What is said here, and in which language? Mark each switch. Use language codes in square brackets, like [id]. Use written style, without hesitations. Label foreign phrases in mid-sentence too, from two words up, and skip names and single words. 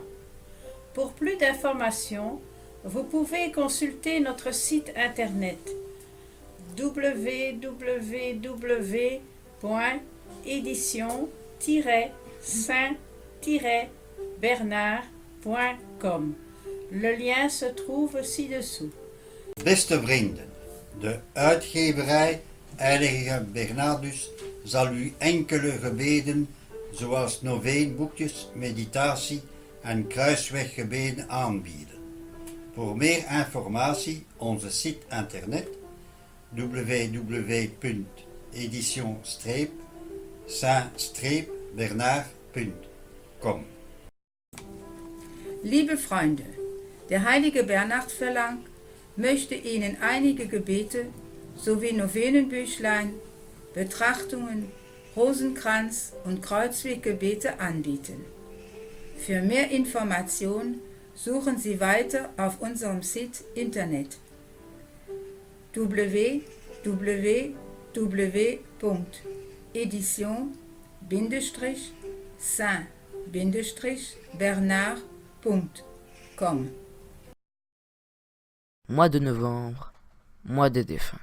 [fr] Pour plus d'informations, vous pouvez consulter notre site internet www.édition-saint-bernard.com. Le lien se trouve ci-dessous. [nl] Beste vrienden, de uitgeverij Heilige Bernardus zal u enkele gebeden, zoals noveenboekjes, meditatie en kruisweggebeden aanbieden. Voor meer informatie onze [fr] site internet [nl] www.edition-saint-bernard.com. [de] Liebe Freunde, der heilige Bernhard Verlag möchte Ihnen einige Gebete sowie Novenenbüchlein, Betrachtungen, Rosenkranz und Kreuzweggebete anbieten. Für mehr Informationen suchen Sie weiter auf unserem [fr] Site Internet [de] www.édition-saint-bernard.com. [fr] Mois de novembre, mois des défunts.